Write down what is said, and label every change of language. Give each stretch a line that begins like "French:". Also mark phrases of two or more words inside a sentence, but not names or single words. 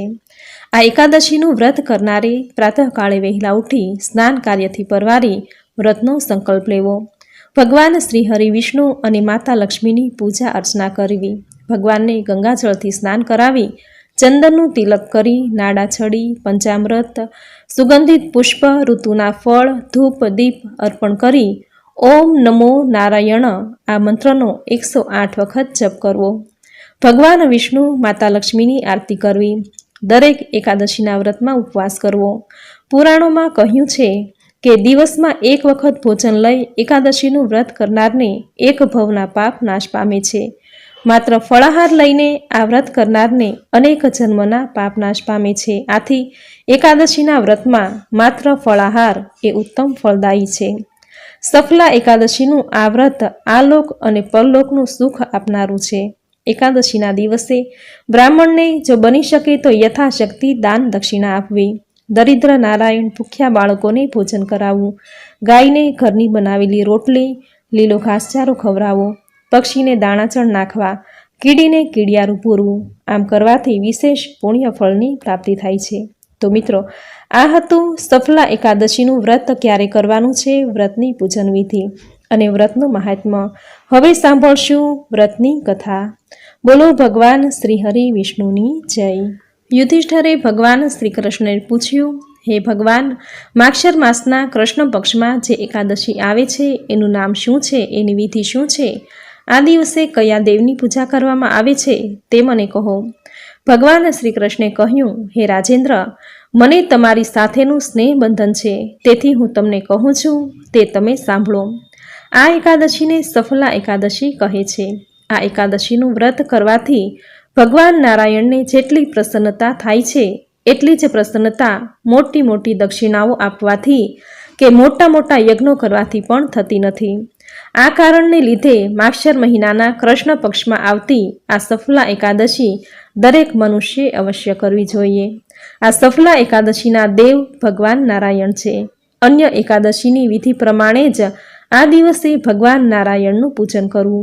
Gujarati: આ એકાદશીનું વ્રત કરનારે પ્રાતઃકાળે વહેલા ઉઠી સ્નાન કાર્યથી પરવારી વ્રતનો સંકલ્પ લેવો। ભગવાન શ્રી હરિ વિષ્ણુ અને માતા લક્ષ્મીની પૂજા અર્ચના કરવી। ભગવાનને ગંગાજળથી સ્નાન કરાવી, ચંદનનું તિલક કરી, નાડા છડી, પંચામૃત, સુગંધિત પુષ્પ, ઋતુના ફળ, ધૂપ દીપ અર્પણ કરી ઓમ નમો નારાયણ આ મંત્રનો 108 વખત જપ કરવો। ભગવાન વિષ્ણુ માતા લક્ષ્મીની આરતી કરવી। દરેક એકાદશીના વ્રતમાં ઉપવાસ કરવો। પુરાણોમાં કહ્યું છે કે દિવસમાં 1 વખત ભોજન લઈ એકાદશીનું વ્રત કરનારને 1 ભવના પાપ નાશ પામે છે। માત્ર ફળાહાર લઈને આ વ્રત કરનારને અનેક જન્મના પાપ નાશ પામે છે। આથી એકાદશીના વ્રતમાં માત્ર ફળાહાર એ ઉત્તમ ફલદાયી છે। સફલા એકાદશીનું આ વ્રત આલોક અને પરલોકનું સુખ આપનારું છે। એકાદશીના દિવસે બ્રાહ્મણને જો બની શકે તો યથાશક્તિ દાન દક્ષિણા આપવી। દરિદ્ર નારાયણ ભૂખ્યા બાળકોને ભોજન કરાવવું, ગાયને ઘરની બનાવેલી રોટલી, લીલો ઘાસચારો ખવડાવવો, પક્ષીને દાણાચણ નાખવા, કીડીને કીડિયારું પૂરવું। આમ કરવાથી વિશેષ પુણ્ય ફળની પ્રાપ્તિ થાય છે। તો મિત્રો, આ હતું સફલા એકાદશીનું વ્રત ક્યારે કરવાનું છે, વ્રતની પૂજન વિધિ અને વ્રતનું મહાત્મ્ય। હવે સાંભળશું વ્રતની કથા। બોલો ભગવાન શ્રી હરિ વિષ્ણુની જય। યુધિષ્ઠિરે ભગવાન શ્રી કૃષ્ણ ને પૂછ્યું, હે ભગવાન, માક્ષર માસના કૃષ્ણ પક્ષ માં જે એકાદશી આવે છે એનું નામ શું છે, એની વિધિ શું છે, આ દિવસે કયા દેવની પૂજા કરવામાં આવે છે તે મને કહો। ભગવાન શ્રી કૃષ્ણે કહ્યું, હે રાજેન્દ્ર, મને તમારી સાથેનું સ્નેહ બંધન છે, તેથી હું તમને કહું છું તે તમે સાંભળો। આ એકાદશીને સફલા એકાદશી કહે છે। આ એકાદશીનું વ્રત કરવાથી ભગવાન નારાયણ ને જેટલી પ્રસન્નતા થાય છે એટલી જ પ્રસન્નતા મોટી મોટી દક્ષિણાઓ આપવાથી કે મોટા મોટા યજ્ઞો કરવાથી પણ થતી નથી। આ કારણને લીધે માક્ષર મહીનાના કૃષ્ણ પક્ષમાં આવતી આ સફલા એકાદશી દરેક મનુષ્ય અવશ્ય કરવી જોઈએ। આ સફલા એકાદશીના દેવ ભગવાન નારાયણ છે। અન્ય એકાદશીની વિધિ પ્રમાણે જ આ દિવસે ભગવાન નારાયણનું પૂજન કરવું।